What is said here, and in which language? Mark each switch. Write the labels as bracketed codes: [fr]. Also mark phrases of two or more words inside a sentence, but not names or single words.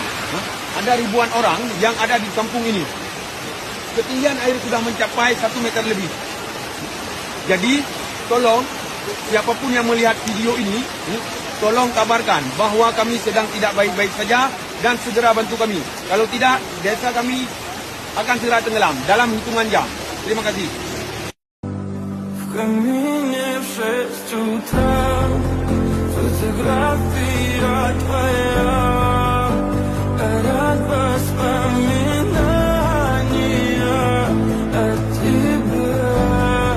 [id] Ada ribuan orang yang ada di kampung ini. Ketinggian air sudah mencapai 1 meter lebih. Jadi, tolong siapapun yang melihat video ini, tolong kabarkan bahwa kami sedang tidak baik-baik saja dan segera bantu kami. Kalau tidak, desa kami akan segera tenggelam dalam hitungan jam. Terima kasih. [ru] В камине в 6 утра фотография твоя, горят воспоминания от тебя.